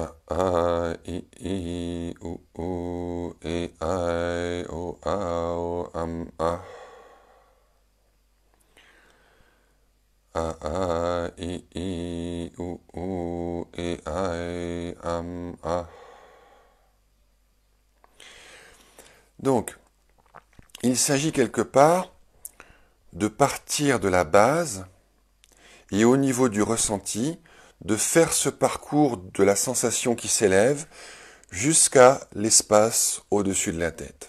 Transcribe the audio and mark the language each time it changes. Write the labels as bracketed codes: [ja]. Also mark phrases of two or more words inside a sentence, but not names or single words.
[fr] a, I, u, e, I, o, a, o, a. A, I, u, e, I, a. Donc, il s'agit quelque part de partir de la base et au niveau du ressenti, de faire ce parcours de la sensation qui s'élève jusqu'à l'espace au-dessus de la tête.